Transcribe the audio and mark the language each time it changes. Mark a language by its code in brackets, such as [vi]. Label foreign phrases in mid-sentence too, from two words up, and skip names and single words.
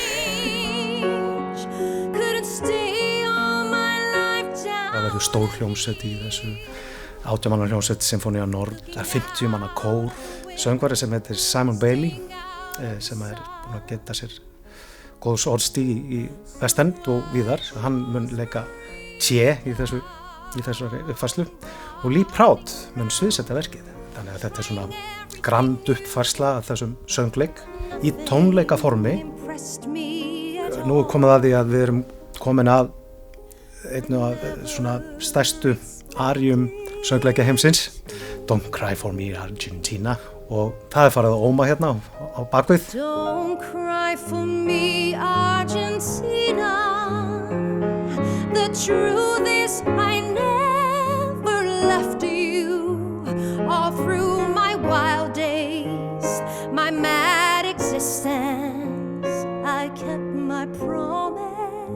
[is] Það verður stór hljómsveit í þessu 18 manna hljómsveit Sinfónía Nord, það 50 manna kór, söngvari sem heitir Simon Bailey sem búinn að geta sér góðs orðstíg í West End og víðar, hann mun leika Tje í þessari uppfærslu og Lee Proud mun sviðsetta verkið, þannig að þetta svona grand uppfærsla af þessum söngleik í tónleikaformi. Nú komið að því að við erum komin að einu af svona stærstu aríum söngleika heimsins, Don't Cry For Me Argentina, og það farið að óma hérna á bakvið. [en] Don't cry for me Argentina, the truth is I never left you, all through my wild days, my mad existence, I kept my promise.